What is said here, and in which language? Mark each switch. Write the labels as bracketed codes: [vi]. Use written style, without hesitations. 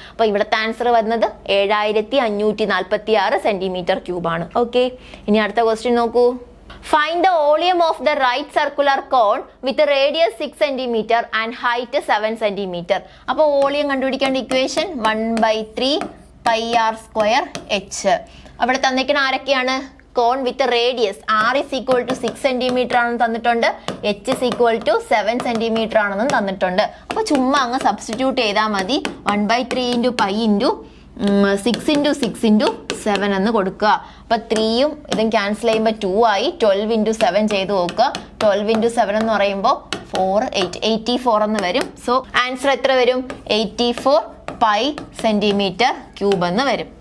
[ml] അപ്പൊ ഇവിടുത്തെ ആൻസർ വരുന്നത് 7546 സെന്റിമീറ്റർ ക്യൂബ് ആണ്. [en] okay, [ml] ഇനി അടുത്ത ക്വസ്റ്റ്യൻ നോക്കൂ. [en] Find the volume of the right circular cone with a radius 6 cm and height 7 cm. [ml] അപ്പോൾ volume കണ്ടുപിടിക്കേണ്ട equation 1/3 pi r square h. അവിടെ തന്നിരിക്കുന്ന ആരൊക്കെയാണ്? [en] cone with radius r is equal to 6 cm [ml] ആണെന്ന് തന്നിട്ടുണ്ട്, [en] h is equal to 7 cm [ml] ആണെന്നും തന്നിട്ടുണ്ട്. അപ്പോൾ ചുമ്മാ അങ്ങ് സബ്സ്റ്റിറ്റ്യൂട്ട് ചെയ്താൽ മതി. 1/3 into pi into 6 into 6 into 7 എന്ന് കൊടുക്കുക. അപ്പൊ 3യും ഇതും ക്യാൻസൽ ചെയ്യുമ്പോൾ 2 ആയി. 12 ഇൻറ്റു 7 ചെയ്ത് നോക്കുക. 12 ഇൻറ്റു 7 എന്ന് പറയുമ്പോൾ 4 8 84 എന്ന് വരും. സോ ആൻസർ എത്ര വരും? 84 പൈ സെന്റിമീറ്റർ ക്യൂബ് എന്ന് വരും.